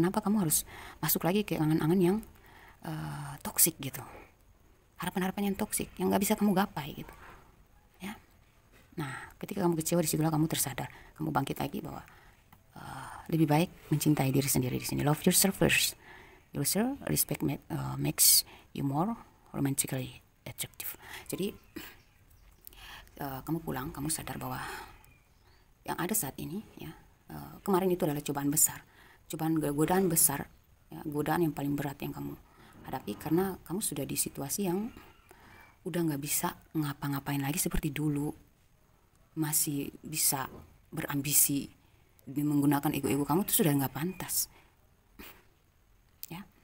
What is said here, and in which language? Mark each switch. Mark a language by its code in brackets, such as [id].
[id] Kenapa kamu harus masuk lagi ke angan-angan yang toksik gitu, harapan-harapan yang toksik yang nggak bisa kamu gapai gitu ya. Nah, ketika kamu kecewa, disitulah kamu tersadar, kamu bangkit lagi bahwa lebih baik mencintai diri sendiri. Di sini [en] love yourself first. Yourself respect makes you more romantically attractive. [id] Jadi kamu pulang, kamu sadar bahwa yang ada saat ini ya, kemarin itu adalah cobaan besar, godaan besar ya, godaan yang paling berat yang kamu hadapi karena kamu sudah di situasi yang udah nggak bisa ngapa-ngapain lagi seperti dulu, masih bisa berambisi menggunakan ego-ego kamu itu sudah nggak pantas ya.